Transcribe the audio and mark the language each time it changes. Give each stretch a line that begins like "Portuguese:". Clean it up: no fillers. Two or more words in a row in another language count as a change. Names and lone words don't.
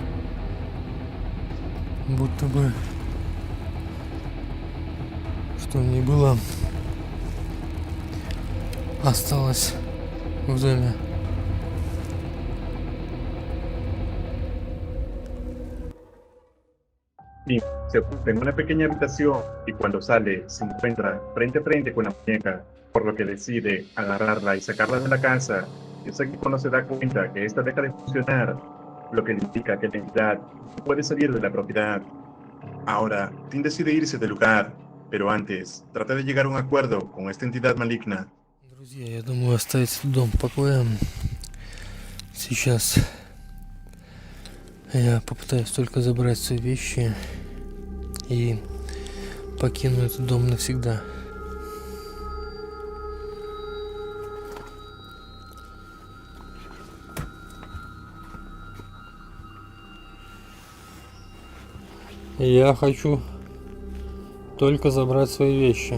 Russian: Будто бы что не было, осталось в доме.
Spanish: Y se ocupa en una pequeña habitación y cuando sale se encuentra frente a frente con la muñeca, por lo que decide agarrarla y sacarla de la casa. Y es aquí cuando se da cuenta que esta deja de funcionar, lo que indica que la entidad no puede salir de la propiedad. Ahora, Tim decide irse del lugar, pero antes trata de llegar a un acuerdo con esta entidad maligna.
Russian: Друзья, я думаю оставить дом в покое. Сейчас я попытаюсь только забрать свои вещи и покину этот дом навсегда. Я хочу только забрать свои вещи.